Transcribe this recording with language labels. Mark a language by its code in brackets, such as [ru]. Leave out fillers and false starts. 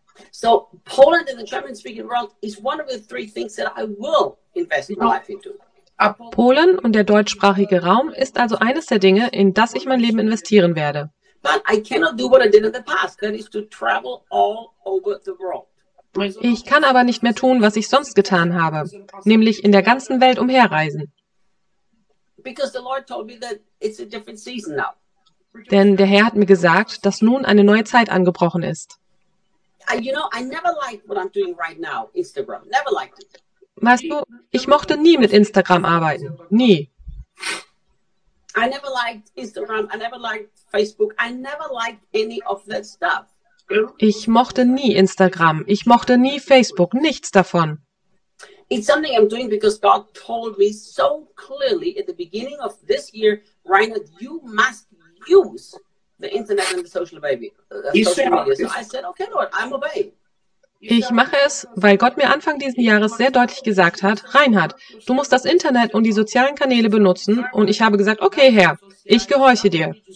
[en] So, Poland and the German-speaking world is one of the three things that I will invest my life into. [de] Polen und der deutschsprachige Raum ist also eines der Dinge, in das ich mein Leben investieren werde. [en] But I cannot do what I did in the past, that is to travel all over the world. [de] Ich kann aber nicht mehr tun, was ich sonst getan habe, nämlich in der ganzen Welt umherreisen. [en] Because the Lord told me that it's a different season now. [de] Denn der Herr hat mir gesagt, dass nun eine neue Zeit angebrochen ist. [en] You know, I never liked what I'm doing right now, Instagram. Never liked it. [de] Weißt du, ich mochte nie mit Instagram arbeiten. Nie. [en] I never liked Instagram, I never liked Facebook, I never liked any of that stuff. [de] Ich mochte nie Instagram, ich mochte nie Facebook, nichts davon. [en] It's something I'm doing because God told me so clearly at the beginning of this year, Reinhard, you must use the internet and the social media. So I said, okay Lord, I'm obeying. [de] Ich mache es, weil Gott mir Anfang dieses Jahres sehr deutlich gesagt hat, Reinhard, du musst das Internet und die sozialen Kanäle benutzen. Und ich habe gesagt, okay, Herr, ich gehorche dir.